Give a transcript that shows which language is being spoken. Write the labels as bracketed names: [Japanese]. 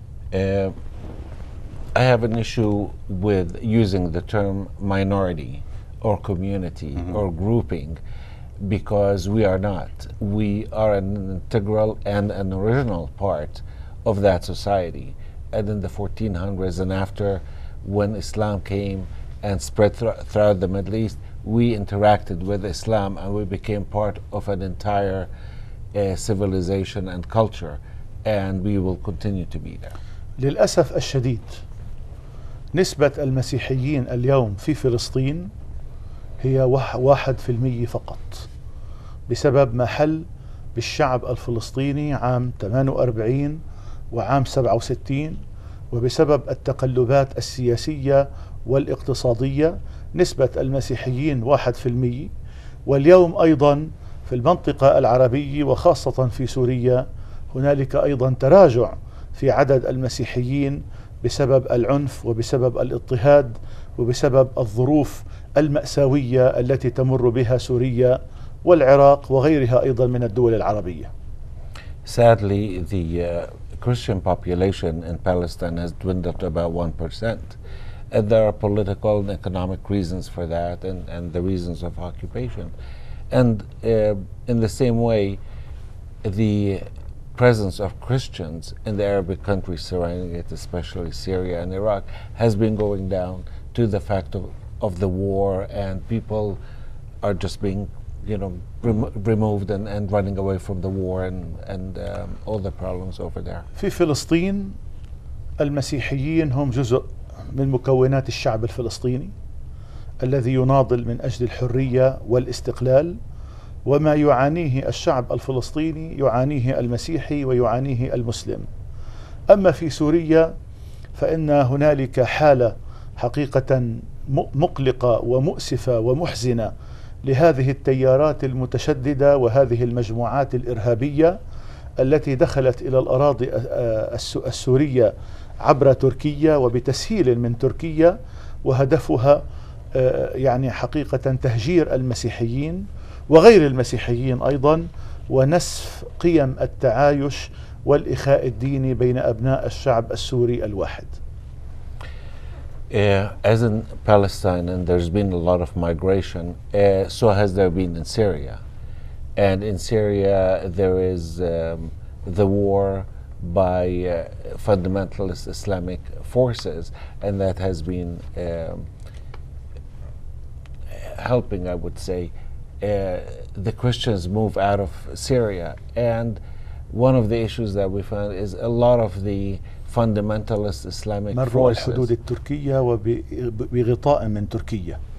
[English] I have an issue with using the term minority or community or grouping, because we are not. We are an integral and an original part of that society. And in the 1400s and after, when Islam came and spread throughout the Middle East, we interacted with Islam and we became part of an entire civilization and culture, and we will continue to be there. [Arabic] للأسف الشديد نسبة المسيحيين اليوم في فلسطين هي 1% فقط، بسبب ما حل بالشعب الفلسطيني عام 48 وعام 67، وبسبب التقلبات السياسية والاقتصادية. نسبة المسيحيين 1%، واليوم أيضا في المنطقة العربية وخاصة في سوريا هنالك أيضا تراجع في عدد المسيحيين بسبب العنف وبسبب الاضطهاد وبسبب الظروف المأساوية التي تمر بها سوريا والعراق وغيرها أيضا من الدول العربية. [English] Sadly, the Christian population in Palestine has dwindled to about 1%. And there are political and economic reasons for that, and the reasons of occupation. And in the same way, the presence of Christians in the Arabic countries surrounding it, especially Syria and Iraq, has been going down to the fact of the war, and people are just being, removed and running away from the war and all the problems over there. [Arabic] في فلسطين المسيحيين هم جزء من مكونات الشعب الفلسطيني الذي يناضل من أجل الحرية والاستقلال، وما يعانيه الشعب الفلسطيني يعانيه المسيحي ويعانيه المسلم. أما في سوريا فإن هنالك حالة حقيقة مقلقة ومؤسفة ومحزنة لهذه التيارات المتشددة وهذه المجموعات الإرهابية التي دخلت إلى الأراضي السورية عبر تركيا وبتسهيل من تركيا، وهدفها حقيقة تهجير المسيحيين وغير المسيحيين أيضا، ونسف قيم التعايش والإخاء الديني بين أبناء الشعب السوري الواحد. [English] As in Palestine, and there's been a lot of migration, so has there been in Syria. And in Syria there is the war by fundamentalist Islamic forces, and that has been helping, I would say, the Christians move out of Syria. And one of the issues that we found is a lot of the fundamentalist Islamic forces, [Arabic] الحدود التركية وبغطاء من تركيا,